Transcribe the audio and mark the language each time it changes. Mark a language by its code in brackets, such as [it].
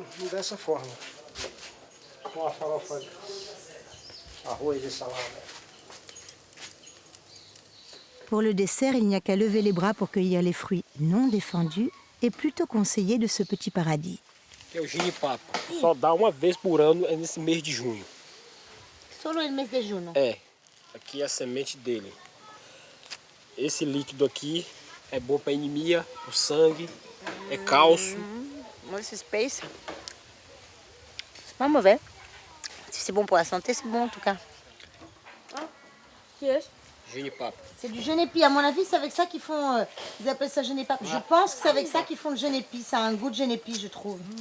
[pt] Dessa forma. Com a farofa de arroz e salada. [fr] Pour le dessert, il n'y a qu'à lever les bras pour cueillir les fruits non défendus et plutôt conseillés de ce petit paradis. [pt] que é o ginipapo. Só dá uma vez por ano, é nesse mês de junho. [es] Solo el mes de junho. [pt] É, aqui é a semente dele. Esse líquido aqui é bom para anemia, o sangue, é cálcio. [fr] Moi, c'est space. C'est pas mauvais. Si c'est bon pour la santé, c'est bon en tout cas. Qui est-ce? [pt] Ginipapo. [fr] C'est du genépi. À mon avis, c'est avec ça qu'ils font. Ils appellent ça genépi. Je pense que c'est avec ça qu'ils font le genépi. Ça a un goût de genépi, je trouve.